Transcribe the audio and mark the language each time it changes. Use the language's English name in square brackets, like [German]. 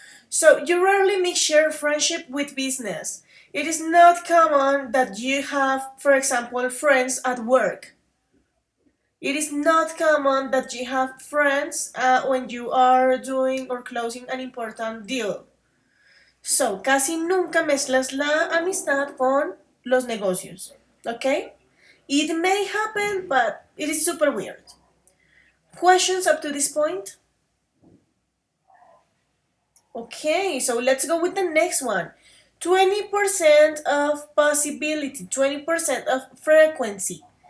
[English] So, you rarely mix your friendship with business. It is not common that you have, for example, friends at work. It is not common that you have friends when you are doing or closing an important deal. [Spanish] So, casi nunca mezclas la amistad con los negocios. ¿Ok? [English] It may happen, but it is super weird. Questions up to this point? Okay, so let's go with the next one. 20% of possibility, 20% of frequency.